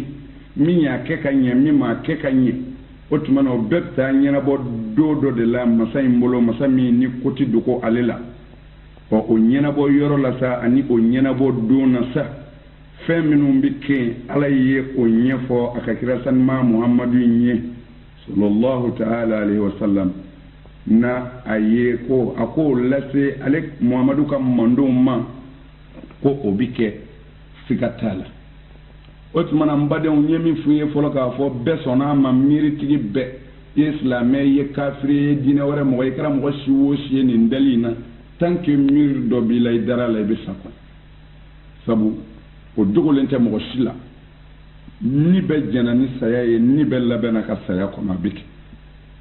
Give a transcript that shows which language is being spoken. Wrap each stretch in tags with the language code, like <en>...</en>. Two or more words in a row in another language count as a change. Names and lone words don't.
<bm>min y'a kɛ ka ɲɛ min m'a kɛ ka ɲɛ o tuma na o bɛɛ bɛ taa ɲɛnabɔ don dɔ de la masa in bolo masa min ni ko tɛ dogo ale la o ɲɛnabɔ yɔrɔ la sa ani o ɲɛnabɔ don na sa fɛn minnu bɛ kɛ ala ye o ɲɛfɔ a ka kira sanima muhamadu ye</bm> <ar>صلى الله تعالى عليه وسلم</ar> <bm>na a ye ko a ko lase ale muhamadu ka mandenw ma ko o bɛ kɛ siga t'a la o tuma na n badenw n ye min f'u ye fɔlɔ k'a fɔ bɛɛ sɔnna a ma miiritigi bɛɛ i ye silamɛ i ye kafiri i ye diinɛ wɛrɛ mɔgɔ i kɛra mɔgɔ si o si ye nin dali in na</bm> <fr>tant que</fr> <bm>miiri dɔ b'i la i dara la i bɛ sa quoi sabu o dogolen tɛ mɔgɔ si la ni bɛ jɛnna ni saya ye ni bɛ labɛnna ka saya kɔnɔ a bɛ kɛ</bm>